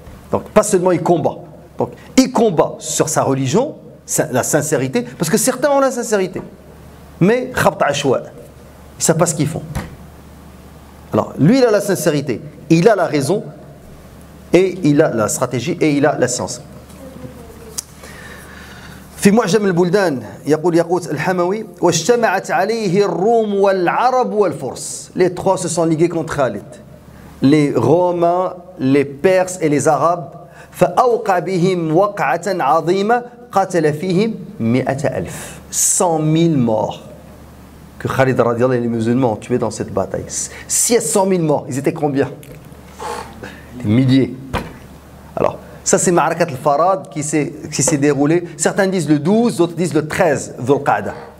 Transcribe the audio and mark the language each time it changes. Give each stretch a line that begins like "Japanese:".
French: Donc pas seulement il combat. Donc il combat sur sa religion, la sincérité, parce que certains ont la sincérité. Mais
Arabic: khabta ashwa,
French: ils ne savent pas ce qu'ils font. Alors lui il a la sincérité, il a la raison, et il a la stratégie, et il a la science.
Arabic: في معجم البلدان يقول ياقوت الحموي واجتمعت عليه الروم والعرب والفرس.
French: Les 3 se sont ligués contre Khalid. Les Romains, les Perses et les Arabes.
Arabic: فأوقع بهم وقعة عظيمة قتل فيهم 100,000.
French: 100,000 morts que Khalid radiallahu et les musulmans ont tués dans cette bataille. Si il y a 100,000 morts, ils étaient combien? Des milliers. Alors, ça c'est Ma'arakat al-Farad qui s'est déroulé. Certains disent le 12, d'autres disent le 13 Dhul Qa'da.